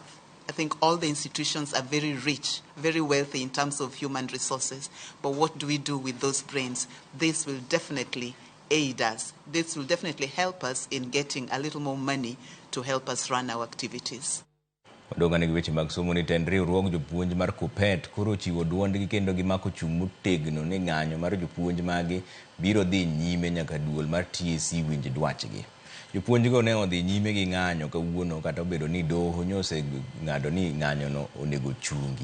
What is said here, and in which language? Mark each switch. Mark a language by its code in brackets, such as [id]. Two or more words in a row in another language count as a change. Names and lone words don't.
[en] I think all the institutions are very rich, very wealthy in terms of human resources, but what do we do with those brains? This will definitely aid us. This will definitely help us in getting a little more money to help us run our activities. [luo] Odongane gi weche mag somo ni tend riwruog jopuonj mar Kuppet koro chiwo duondgi kendo gimako chung' motegno ni ng'anyo mar jopuonj magi biro dhi nyime nyaka duol mar TSC winj dwachgi. Jopuonjgo ne odhi nyime gi ng'anyo kawuono kata obedo ni doho nyose ng'ado ni ng'anyono onego chungi.